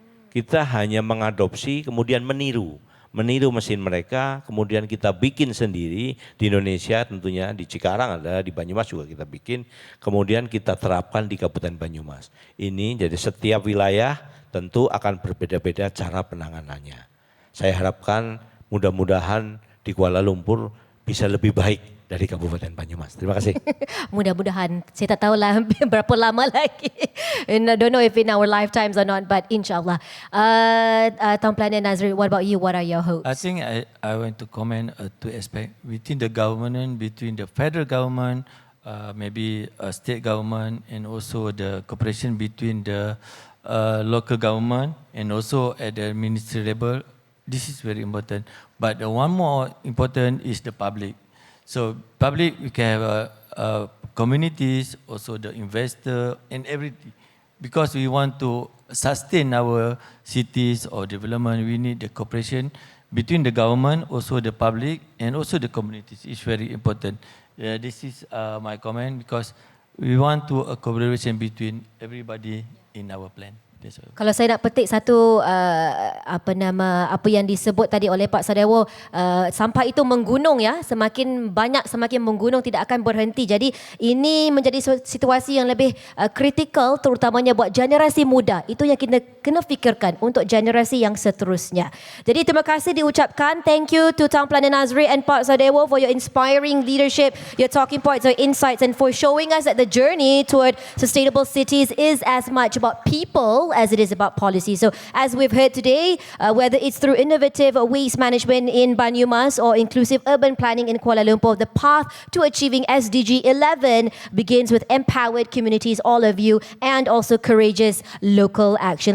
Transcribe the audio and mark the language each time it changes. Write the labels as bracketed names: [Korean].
[Indonesian] Kita hanya mengadopsi kemudian meniru mesin mereka, kemudian kita bikin sendiri di Indonesia tentunya, di Cikarang ada, di Banyumas juga kita bikin, kemudian kita terapkan di Kabupaten Banyumas. Ini jadi setiap wilayah tentu akan berbeda-beda cara penanganannya. Saya harapkan mudah-mudahan di Kuala Lumpur bisa lebih baik dari Kabupaten Banyumas. Terima kasih. [Malay] Mudah-mudahan. Saya tak tahulah berapa lama lagi. [English] And I don't know if in our lifetimes or not, but inshallah. Tuan Pelana Nazri, what about you? What are your hopes? I think I want to comment two aspects within the government, between the federal government, maybe state government, and also the cooperation between the local government and also at the ministry level. This is very important. But the one more important is the public. So public, we can have communities, also the investor and everything. Because we want to sustain our cities or development, we need the cooperation between the government, also the public, and also the communities. It's very important. This is my comment because we want to a collaboration between everybody in our plan. [Malay] Kalau saya nak petik satu apa yang disebut tadi oleh Pak Sadewo, sampah itu menggunung ya, semakin banyak semakin menggunung, tidak akan berhenti. Jadi ini menjadi situasi yang lebih kritikal terutamanya buat generasi muda. Itu yang kita kena fikirkan untuk generasi yang seterusnya. Jadi terima kasih diucapkan. [English] Thank you to Tuan Pelana Nazri and Pak Sadewo for your inspiring leadership, your talking points, your insights, and for showing us that the journey toward sustainable cities is as much about people as it is about policy. So as we've heard today, whether it's through innovative waste management in Banyumas or inclusive urban planning in Kuala Lumpur, the path to achieving SDG 11 begins with empowered communities, all of you, and also courageous local action.